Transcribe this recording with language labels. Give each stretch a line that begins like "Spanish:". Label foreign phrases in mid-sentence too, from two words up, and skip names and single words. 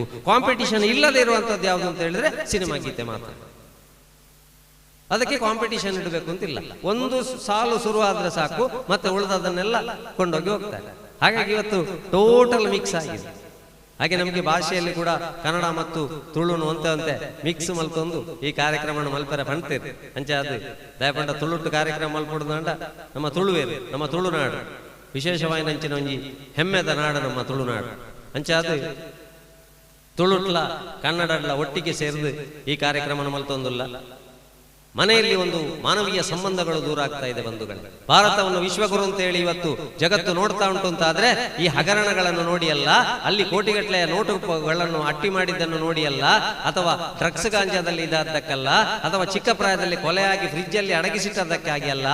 Kannada: ಕಾಂಪಿಟಿಷನ್ ಇಲ್ಲದೆ ಇರುವಂತದ್ದು ಯಾವುದು ಅಂತ ಹೇಳಿದ್ರೆ ಸಿನಿಮಾ ಗೀತೆ ಮಾತ್ರ. ಅದಕ್ಕೆ ಕಾಂಪಿಟಿಷನ್ ಇಡಬೇಕು ಅಂತಿಲ್ಲ. ಒಂದು ಸಾಲು ಶುರುವಾದ್ರೆ ಸಾಕು, ಮತ್ತೆ ಉಳಿದದನ್ನೆಲ್ಲ ಕೊಂಡೋಗಿ ಹೋಗ್ತಾರೆ. ಹಾಗಾಗಿ ಇವತ್ತು
English: total mix
Kannada: ಆಗಿದೆ. ಹಾಗೆ ನಮಗೆ ಭಾಷೆಯಲ್ಲಿ ಕೂಡ ಕನ್ನಡ ಮತ್ತು ತುಳುನು
Tulu: ಅಂತೆ ಮಿಕ್ಸ್ ಮಲ್ತೊಂದು ಈ ಕಾರ್ಯಕ್ರಮ ಮಲ್ಪರ ಪಂಡ್ತೇವೆ. ಅಂಚೆ ಅದು ದಯಪಂಡ ತುಳುಟ್ಟು ಕಾರ್ಯಕ್ರಮ ಮಲ್ಪಡುದಂಡ ನಮ್ಮ ತುಳುವೇರು, ನಮ್ಮ ತುಳುನಾಡು ವಿಶೇಷವಾಗಿ ನಂಚಿನ ಒಂಜಿ ಹೆಮ್ಮೆದ ನಾಡು ನಮ್ಮ ತುಳುನಾಡು. ಅಂಚೆ ಅದು ತುಳುಟ್ಲ ಕನ್ನಡಲ್ಲ ಒಟ್ಟಿಗೆ ಸೇರಿದು ಈ ಕಾರ್ಯಕ್ರಮ ಮಲ್ತೊಂದಿಲ್ಲ.
Kannada: ಮನೆಯಲ್ಲಿ ಒಂದು ಮಾನವೀಯ ಸಂಬಂಧಗಳು ದೂರ ಆಗ್ತಾ ಇದೆ ಬಂಧುಗಳು. ಭಾರತವನ್ನು ವಿಶ್ವಗುರು ಅಂತ ಹೇಳಿ ಇವತ್ತು ಜಗತ್ತು ನೋಡ್ತಾ ಉಂಟು ಅಂತಾದ್ರೆ ಈ ಹಗರಣಗಳನ್ನು ನೋಡಿ ಅಲ್ಲ, ಅಲ್ಲಿ ಕೋಟಿಗಟ್ಟಲೆಯ ನೋಟುಗಳನ್ನು ಅಟ್ಟಿ ಮಾಡಿದ್ದನ್ನು ನೋಡಿ ಅಲ್ಲ, ಅಥವಾ ಡ್ರಗ್ಸ್ ಗಾಂಜಾದಲ್ಲಿ ಇದ್ದದ್ದಕ್ಕಲ್ಲ, ಅಥವಾ ಚಿಕ್ಕ ಪ್ರಾಯದಲ್ಲಿ ಕೊಲೆಯಾಗಿ ಫ್ರಿಜ್ ಅಲ್ಲಿ ಅಡಗಿಸಿಟ್ಟದ್ದಕ್ಕಾಗಿ ಅಲ್ಲ.